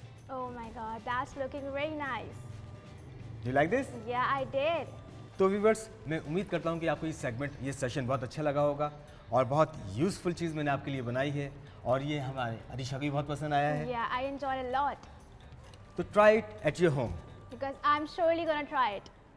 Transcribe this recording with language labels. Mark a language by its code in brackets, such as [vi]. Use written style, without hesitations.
[en] Oh my god, that's looking very nice. Do you like this? Yeah, I did. [hi] तो viewers, मैं उम्मीद करता हूँ कि आपको ये सेगमेंट, ये सेशन बहुत अच्छा लगा होगा और बहुत यूज़फुल चीज़ मैंने आपके लिए बनाई है और ये हमारे अरीशा को भी बहुत पसंद आया है. [en] Yeah, I enjoyed a lot तो try it at your home. because I'm surely gonna try it.